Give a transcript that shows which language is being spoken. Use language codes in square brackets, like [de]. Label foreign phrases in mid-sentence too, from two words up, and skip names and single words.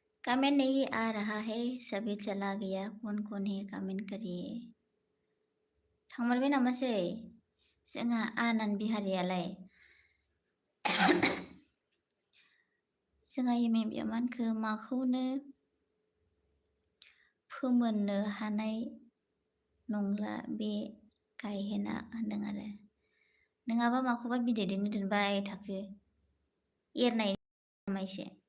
[hi] कमेंट नहीं आ रहा है सभी चला गया कौन है कमेंट करिए [brx] थांमारबाय नामासै जोंहा आनन्द बिहारियालाय जोंहा एम ए बिमानखो माखौनो फोमोननो हानाय नंला बे गायहेना होनदों आरो नङाबा माखौबा बिदैदैनो दोनबाय थाखो एरनाय नामा एसे